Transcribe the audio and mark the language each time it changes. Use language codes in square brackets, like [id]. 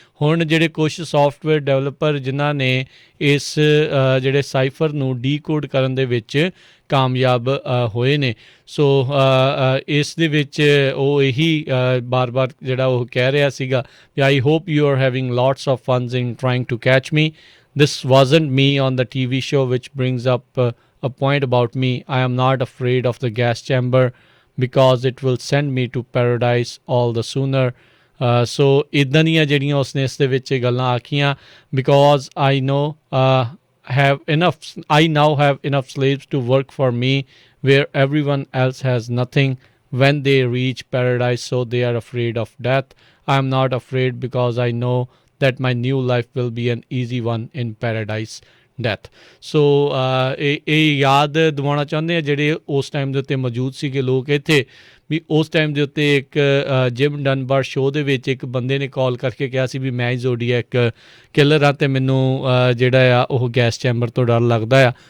[pa] ਹੁਣ ਜਿਹੜੇ ਕੁਛ ਸੌਫਟਵੇਅਰ ਡਿਵੈਲਪਰ ਜਿਨ੍ਹਾਂ ਨੇ ਇਸ ਜਿਹੜੇ ਸਾਈਫਰ ਨੂੰ ਡੀਕੋਡ ਕਰਨ ਦੇ ਵਿੱਚ ਕਾਮਯਾਬ ਹੋਏ ਨੇ। ਸੋ ਇਸ ਦੇ ਵਿੱਚ ਉਹ ਇਹੀ ਬਾਰ-ਬਾਰ ਜਿਹੜਾ ਉਹ ਕਹਿ ਰਿਹਾ ਸੀਗਾ ਵੀ [en] I hope you are having lots of funs in trying to catch me. This wasn't me on the TV show which brings up a point about me. I am not afraid of the gas chamber because it will send me to paradise all the sooner. [pa] ਸੋ ਇੱਦਾਂ ਦੀਆਂ ਜਿਹੜੀਆਂ ਉਸਨੇ ਇਸ ਦੇ ਵਿੱਚ ਗੱਲਾਂ ਆਖੀਆਂ, [en] Because I know I now have enough slaves to work for me, where everyone else has nothing. When they reach paradise, so they are afraid of death. I am not afraid, because I know that my new life will be an easy one in paradise death. [pa] ਸੋ ਇਹ ਯਾਦ ਦਿਵਾਉਣਾ ਚਾਹੁੰਦੇ ਆ ਜਿਹੜੇ ਉਸ time ਦੇ ਉੱਤੇ ਮੌਜੂਦ ਸੀਗੇ ਲੋਕ ਇੱਥੇ, ਵੀ ਉਸ ਟਾਈਮ ਦੇ ਉੱਤੇ ਇੱਕ ਜਿਮ ਡਨਬਰ ਸ਼ੋਅ ਦੇ ਵਿੱਚ ਇੱਕ ਬੰਦੇ ਨੇ ਕਾਲ ਕਰਕੇ ਕਿਹਾ ਸੀ ਵੀ ਮੈਂ ਹੀ ਜ਼ੋਡੀਐਕ ਕਿਲਰ ਹਾਂ ਅਤੇ ਮੈਨੂੰ ਜਿਹੜਾ ਆ ਉਹ ਗੈਸ ਚੈਂਬਰ ਤੋਂ ਡਰ ਲੱਗਦਾ ਆ।